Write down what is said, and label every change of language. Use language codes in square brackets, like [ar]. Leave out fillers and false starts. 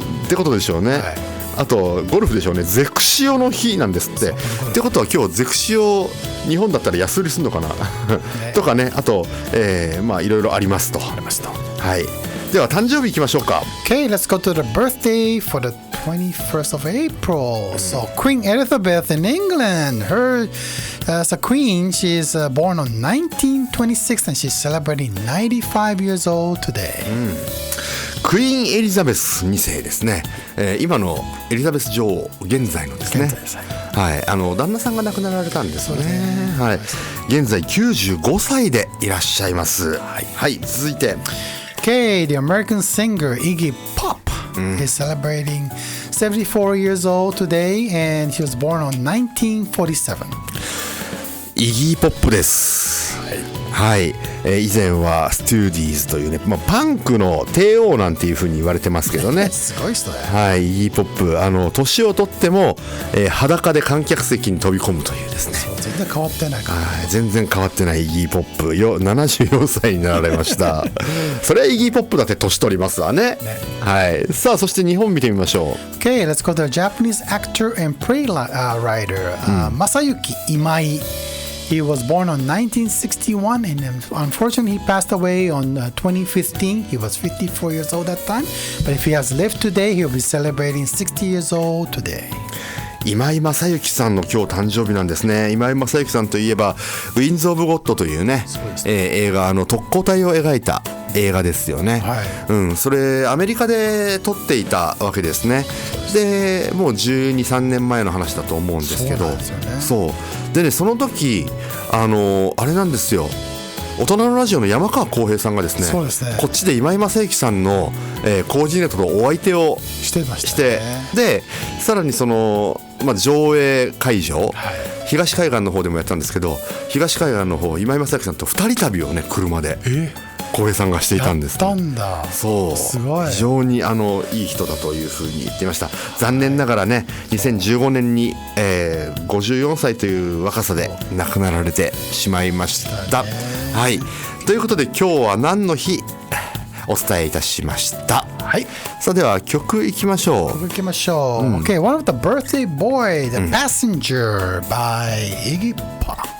[ja] ってことでしょうね、あとゴルフでしょうね。ゼクシオの日なんですって。ってことは今日ゼクシオ日本だったら安売りするのかなとかね。あと、まあいろいろありますと。はい。では誕生日いきましょうか。 [en] Okay, let's go to the birthday for the 21st of April. So Queen Elizabeth in England, her as a queen, she is born on 1926 and she's celebrating 95 years old today. [ja] クイーンエリザベス2世ですね、今のエリザベス女王現在のですね、はい、旦那さんが亡くなられたんですね。はい、現在95歳でいらっしゃいます。はい、続いて [en] Okay, the American singer Iggy Pop is celebrating 74 years old today and he was born on 1947. [ja] イギーポップです。はい、以前はストゥーディーズというね、パンクの帝王なんていう風に言われてますけどねすごい人だよ。はい、イギーポップ年を取っても、裸で観客席に飛び込むというですね。全然然変わってないから、はい、全然変わってないイギーポップよ、74歳になられましたそれはイギーポップだって年取りますわ ね。はい、さあそして日本見てみましょう。 [en] Okay, let's go to the Japanese actor and play writer Masayuki Imai. He was born on 1961 and unfortunately he passed away on 2015. He was 54 years old that time. But if he has lived today, he'll be celebrating 60 years old today. [ja] 今井正幸さんの今日誕生日なんですね。今井正幸さんといえばウィンズ・オブ・ゴッドというね、映画特攻隊を描いた映画ですよね、はい、それアメリカで撮っていたわけですね。でもう12、3年前の話だと思うんですけど、そうでね、その時あれなんですよ、大人のラジオの山川浩平さんがですね、こっちで今井正幸さんの、コーディネートのお相手をしてましたね。してでさらにその、上映会場、東海岸の方でもやったんですけど、東海岸の方今井正幸さんと2人旅をね車で浩平さんがしていたんです、ね、やったんだ。そう、すごい、非常にいい人だというふうに言っていました。残念ながらね2015年に、54歳という若さで亡くなられてしまいました。はい、ということで今日は何の日お伝えいたしました。はい、さあでは曲いきましょう。曲いきましょう、 [en] Okay, one of the birthday boy, The Passenger by Iggy Pop。